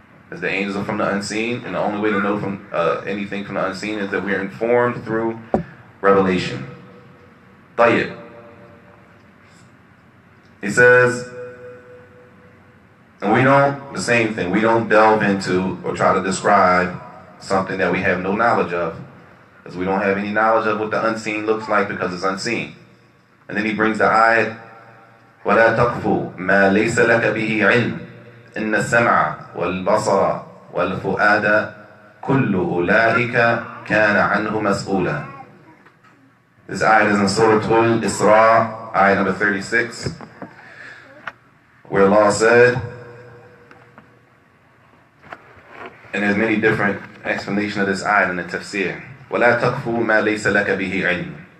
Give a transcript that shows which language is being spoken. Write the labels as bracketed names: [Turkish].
[English] As the angels are from the unseen, and the only way to know from anything from the unseen is that we are informed through revelation. Tayyib. He says, and the same thing, we don't delve into or try to describe something that we have no knowledge of, because we don't have any knowledge of what the unseen looks like because it's unseen. And then he brings the ayat, [Arabic] وَلَا تَقْفُوا مَا لَيْسَ لَكَ بِهِ عِلْمٍ إِنَّ السَّمْعَ وَالْبَصَرَ وَالْفُؤَادَ كُلُّ أُولَٰئِكَ كَانَ عَنْهُ مَسْئُولًا. [English] This ayat is in Surah Al-Isra, ayat number 36, where Allah said, and there's many different explanations of this ayat in the tafsir. [Arabic] وَلَا تَقْفُوا مَا لَيْسَ لَكَ بِهِ عِلْمٍ.